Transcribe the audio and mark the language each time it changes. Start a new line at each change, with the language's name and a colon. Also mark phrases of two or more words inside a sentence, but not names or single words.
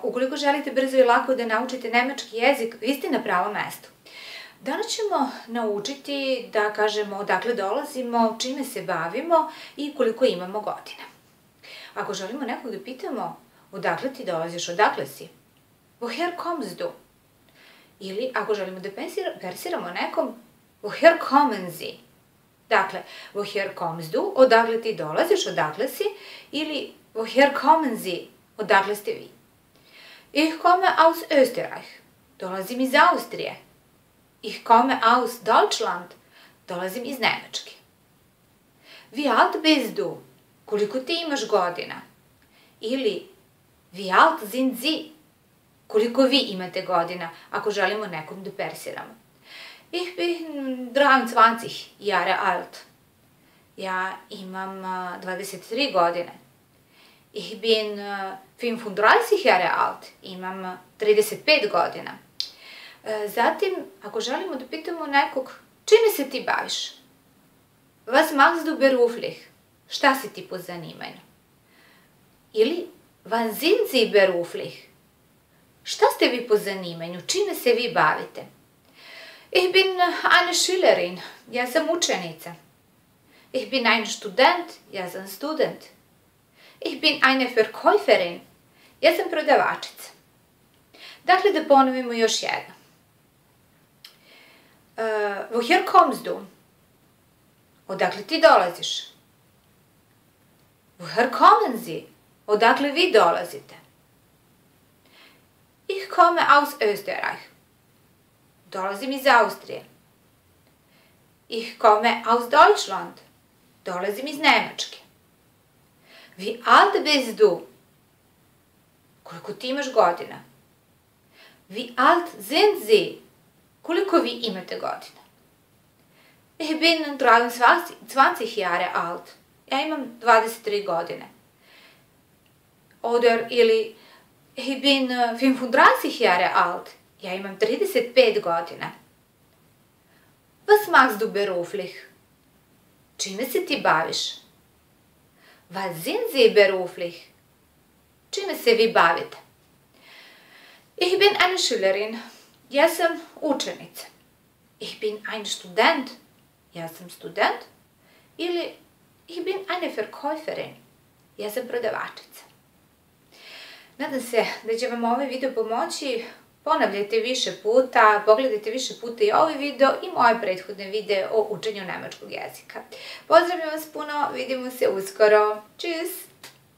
Serbian: Ukoliko želite brzo i lako da naučite nemački jezik, vi ste na pravom mestu. Danas ćemo naučiti da kažemo odakle dolazimo, čime se bavimo i koliko imamo godina. Ako želimo nekog da pitamo odakle ti dolaziš, odakle si,
German: woher kommst du?
Serbian: Ili ako želimo da persiramo nekom,
German: woher kommen Sie?
Serbian: Dakle,
German: woher kommst du,
Serbian: odakle ti dolaziš, odakle si, ili
German: woher kommen Sie,
Serbian: odakle ste vi.
German: Ich komme aus Österreich,
Serbian: dolazim iz Austrije.
German: Ich komme aus Deutschland,
Serbian: dolazim iz Nemačke.
German: Wie alt bist du,
Serbian: koliko ti imaš godina.
German: Ili wie alt sind Sie,
Serbian: koliko vi imate godina, ako želimo nekom da persiramo.
German: Ich bin 23 Jahre alt.
Serbian: Ja imam 23 godine.
German: Ich bin 35 Jahre alt.
Serbian: Imam 35 godina. Zatim, ako želimo da pitamo nekog, čime se ti baviš?
German: Was machst du beruflich?
Serbian: Šta si ti po zanimanju? Ili,
German: wann sind Sie beruflich?
Serbian: Šta ste vi po zanimanju? Čime se vi bavite?
German: Ich bin eine Schülerin.
Serbian: Ja sam učenica.
German: Ich bin ein Student.
Serbian: Ja sam student.
German: Ich bin eine Verkäuferin.
Serbian: Ja sam prodavačica. Dakle, da ponovimo još jedno.
German: Woher kommst du?
Serbian: Odakle ti dolaziš?
German: Woher kommen Sie?
Serbian: Odakle vi dolazite?
German: Ich komme aus Österreich.
Serbian: Dolazim iz Austrije.
German: Ich komme aus Deutschland.
Serbian: Dolazim iz Nemačke.
German: Wie alt bist du?
Serbian: Koliko ti imaš godina?
German: Wie alt sind Sie?
Serbian: Koliko vi imate godina?
German: Ich bin 23 Jahre alt.
Serbian: Ja imam 23 godine.
German: Oder ili ich bin 35 Jahre alt.
Serbian: Ja imam 35 godina.
German: Was machst du beruflich?
Serbian: Čime se ti baviš?
German: Was sind Sie beruflich?
Serbian: Čime se vi bavite?
German: Ich bin eine Schülerin.
Serbian: Ja sam učenica.
German: Ich bin ein Student.
Serbian: Ja sam student.
German: Ili ich bin eine Verkäuferin.
Serbian: Ja sam prodavačica. Nadam se da će vam ovaj video pomoći. Ponavljajte više puta, pogledajte više puta i ovaj video i moje prethodne videe o učenju nemačkog jezika. Pozdravljam vas puno, vidimo se uskoro.
German: Tschüss!